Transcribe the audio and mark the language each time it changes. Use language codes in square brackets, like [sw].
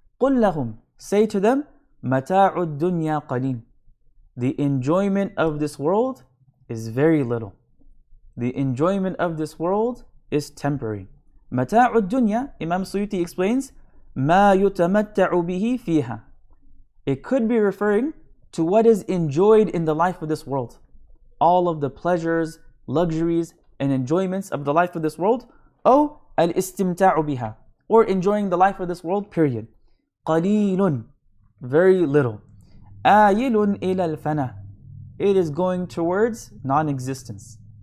[ar] قُلْ لَهُمْ, [en] say to them, [ar] مَتَاعُ الدُّنْيَا قَلِيلٌ. [en] The enjoyment of this world is very little. The enjoyment of this world is temporary. [ar] مَتَاعُ الدُّنْيَا, [en] Imam Suyuti explains, [ar] مَا يُتَمَتَّعُ بِهِ فِيهَا. [en] It could be referring to what is enjoyed in the life of this world. All of the pleasures, luxuries, and enjoyments of the life of this world. [ar] أو الْإِسْتِمْتَاعُ بِهَا, [en] or enjoying the life of this world, period. قَلِيلٌ, very little. [ar] آيِلٌ إِلَى الْفَنَى, [en] it is going towards non-existence.